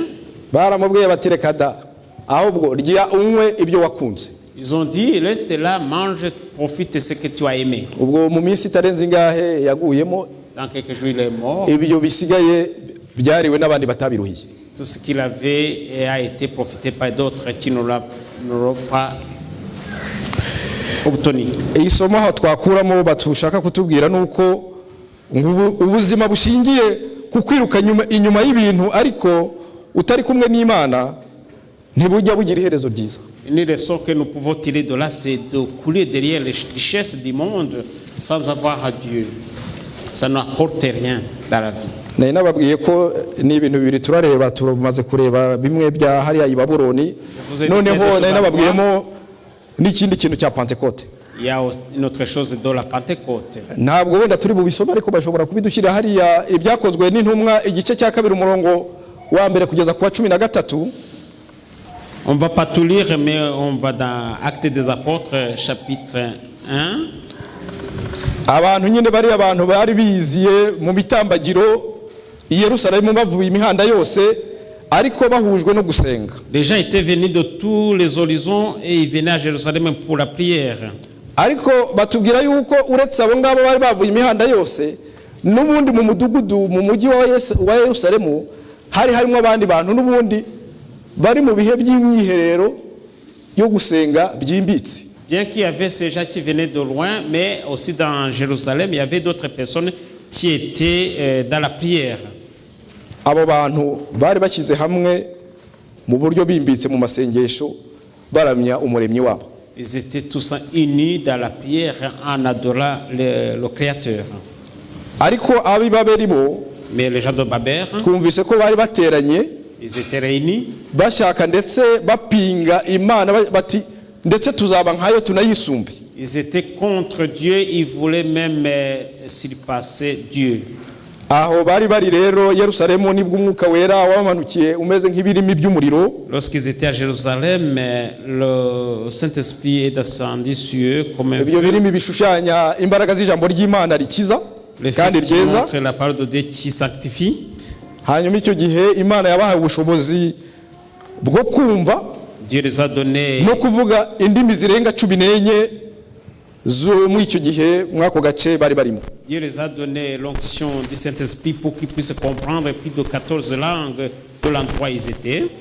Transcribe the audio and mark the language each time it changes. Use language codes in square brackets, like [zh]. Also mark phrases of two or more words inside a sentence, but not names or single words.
[rw] Baramubwiye bati reka da, ahubwo rya unywe ibyo wakunze. [fr] Ils ont dit, reste là, mange, profite de ce que tu as aimé. [rw] Ubwo mu minsi itarenze ingahe yaguyemo, [fr] Dans quelques jours, il est mort. [rw] ibyo bisigaye byariwe n'abandi batabiruhiye. [fr] Tout ce qu'il avait a été profité par d'autres qui n'auront pas obtenu. [rw] Iyi somo aho twakuramo batushaka kutubwira nuko ubuzima bushingiye ku kwiruka inyuma y'ibintu ariko utari kumwe n'Imana ntibujya bugira iherezo ryiza. [fr] Une leçon que nous pouvons tirer de là, c'est de courir derrière les richesses du monde sans avoir à Dieu. Ça n'apporte rien dans la vie. [rw] Nari nababwiye ko ni ibintu bibiri turareba, turamaze kureba bimwe bya hariya i Babuloni, noneho nari nababwiyemo n'ikindi kintu cya Pentecote. [fr] Il y a une autre chose dans la Pentecôte. [rw] Ntabwo wenda turi bubisoma ariko bashobora kubidushyira hariya ibyakozwe n'intumwa igice cya 2 umurongo wa mbere kugeza ku wa 13. [fr] On ne va pas tout lire, mais on va dans Actes des Apôtres, chapitre 1. [rw] Abantu nyine bari abantu bari biziye mu mitambagiro i Yerusalemu bavuye imihanda yose ariko bahujwe no gusenga. [fr] Les gens étaient venus de tous les horizons et ils venaient à Jérusalem pour la prière. [rw] Ariko batubwira yuko uretse abo ngabo bari bavuye imihanda yose n'ubundi mu mudugudu mu mujyi wa Yerusalemu hari harimo abandi bantu n'ubundi bari mu bihe by'imyiherero yo gusenga byimbitse. [fr] Bien qu'il y avait ces gens qui venaient de loin, mais aussi dans Jérusalem, il y avait d'autres personnes qui étaient dans la prière. [rw] Abo bantu bari bashyize hamwe mu buryo bimbitse mu masengesho baramya umuremyi wabo. [fr] Ils étaient tous unis dans la prière en adorant le Créateur. [rw] Ariko abi Babeli bo, [fr] Mais les gens de Babel, [rw] twumvise ko bari bateranye, [fr] ils étaient réunis. [rw] bashaka ndetse bapinga Imana bati ndetse tuzaba nkayo tunayisumbe. [fr] Ils étaient contre Dieu, ils voulaient même surpasser Dieu. [rw] Aho bari bari rero Yerusalemu nibwo umwuka wera wamanukiye umeze nk'ibirimi by'umuriro. [fr] Lorsqu'ils étaient à Jérusalem, le Saint-Esprit est descendu sur eux comme un [rw] Ibyo [fr] feu. [rw] birimi bishushanya imbaraga z'ijambo ry'Imana rikiza [fr] Le [rw] kandi [fr] feu qui [rw] ryeza. [fr] montre la parole de Dieu qui sanctifie. [rw] Hanyuma icyo gihe Imana yabahaye ubushobozi bwo kumva [fr] Dieu les a donné [rw] no kuvuga indimi zirenga 14 zo mu icyo gihe mwako gace bari barimo. [fr] Dieu les a donné l'onction du Saint-Esprit pour qu'ils puissent comprendre plus de 14 langues de l'endroit où ils étaient.